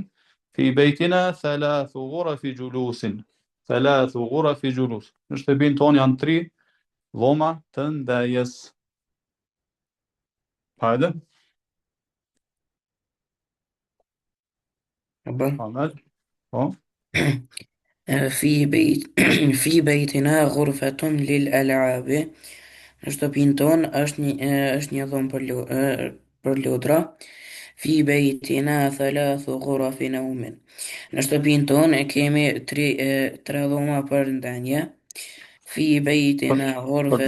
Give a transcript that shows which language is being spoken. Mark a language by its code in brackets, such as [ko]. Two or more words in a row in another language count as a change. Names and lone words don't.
[ar] في بيتنا ثلاث غرف جلوس. ثلاث غرف جلوس. [sq] Në shtëpin ton janë 3 dhoma të ndajes. Hajde. Ahmed. Po. [ar] في بيتنا غرفة للألعاب. [sq] Në shtëpinë tonë është një dhomë për lodra. [ar] في بيتنا ثلاث غرف نوم. [sq] Në shtëpinë tonë e kemi tre dhoma për ndenje. [ar] في بيتنا [sq] Për [ar] ghurfat